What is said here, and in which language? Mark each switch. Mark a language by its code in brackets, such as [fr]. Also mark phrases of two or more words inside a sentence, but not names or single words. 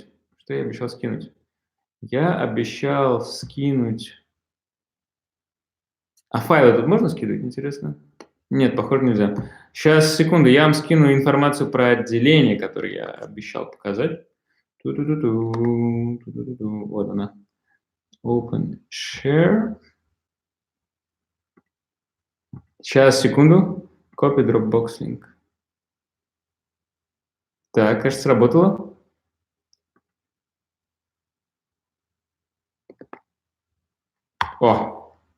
[ru] Что я обещал скинуть? Я обещал скинуть... А файлы тут можно скидывать, интересно? Нет, похоже, нельзя. Сейчас, секунду, я вам скину информацию про отделение, которое я обещал показать. Ту-ду-ду-ду, ту-ду-ду-ду. Вот она. [en] Open Share. [ru] Сейчас, секунду. [en] Copy Dropbox link. [ru] Так, кажется, сработало. О!